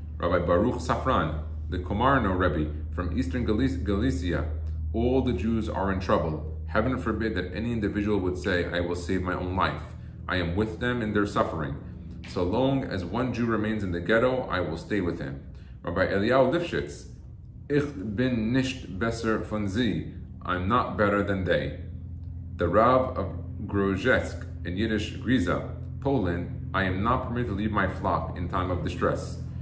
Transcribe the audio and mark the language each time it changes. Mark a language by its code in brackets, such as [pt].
[en] Rabbi Baruch Safran, the Komarno Rebbe from Eastern Galicia, all the Jews are in trouble. Heaven forbid that any individual would say, I will save my own life. I am with them in their suffering. So long as one Jew remains in the ghetto, I will stay with him. [yi] Rabbi Eliyahu Lifshitz, Ich bin nicht besser von sie. [en] I'm not better than they. The Rav of Grodzisk in Yiddish Griza, Poland, I am not permitted to leave my flock in time of distress.